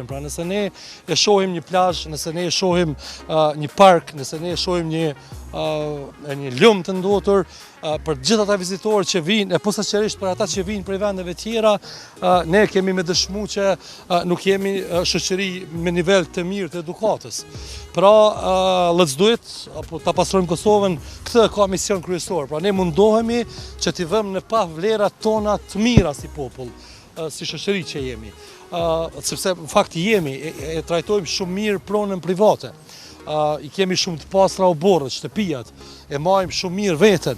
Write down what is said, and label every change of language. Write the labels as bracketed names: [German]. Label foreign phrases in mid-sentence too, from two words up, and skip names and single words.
[Albanian] Pra nëse ne e shohim një plazh, nëse ne e shohim një park, nëse ne e shohim një lumë të ndotur, për gjithë ata vizitorë që vinë, e posaçërisht për ata që vinë prej vendeve tjera, ne kemi me dëshmu që nuk jemi shoqëri me nivel të mirë të edukatës. Pra, [English] let's do it, [Albanian] apo Ta Pastrojmë Kosovën, këtë ka mision kryesor. Pra ne mundohemi që t'i vëmë në pa vlerat tona të mira si popull, si shoqëri që jemi. Sepse në fakt jemi, e trajtojmë shumë mirë pronën private. I kemi shumë të pastra oborret, shtëpijat, e marrim shumë mirë veten.